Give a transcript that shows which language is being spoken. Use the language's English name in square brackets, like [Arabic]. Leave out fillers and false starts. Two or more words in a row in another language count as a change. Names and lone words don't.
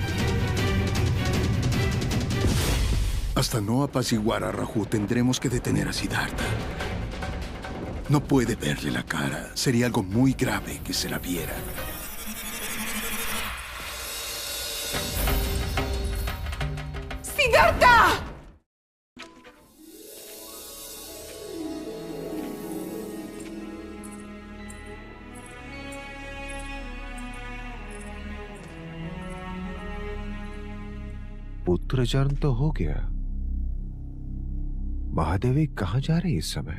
[Spanish] Hasta no apaciguar a Raju, tendremos que detener a Siddhartha. No puede verle la cara. Sería algo muy grave que se la viera. ¡Siddhartha! [Hindi] पुत्र जन्म तो हो गया। महादेवी कहाँ जा रही इस समय?